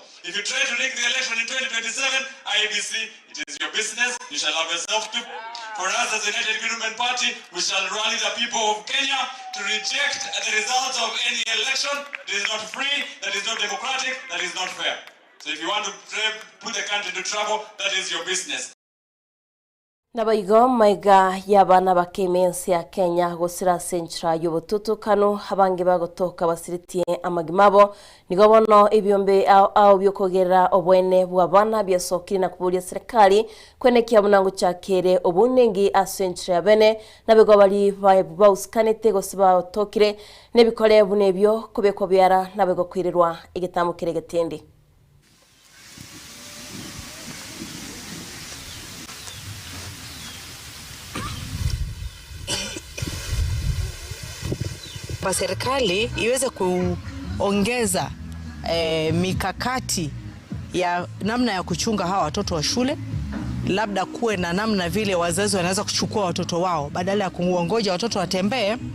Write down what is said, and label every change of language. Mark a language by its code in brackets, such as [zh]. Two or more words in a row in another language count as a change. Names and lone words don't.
[en] If you try to rig the election in 2027, IEBC, it is your business. You shall have yourself to. For us as the United Government Party, we shall rally the people of Kenya to reject the results of any election that is not free, that is not democratic, that is not fair. So if you want to put the country into trouble, that is your business. [guz] Nabaigo maiga yabana bakemensi ya Kenya gusira sentra yobututu kanu abange bagotoka basiritie amagimabo nigobono ebyombe au byokogera obwene bwabana byasokiri na kubulia serikali kwenekia munango cyakere obunengi a sentra ya bene nabego bali bauskanete gosiba tokire nebikole bunebyo kubeko byara nabego kwirirwa igitamukire getendi. [sw] Kwa serikali iweze kuongeza mikakati ya namna ya kuchunga hawa watoto wa shule, labda kuwe na namna vile wazazi wanaweza kuchukua watoto wao badala ya kuongoja watoto watembee.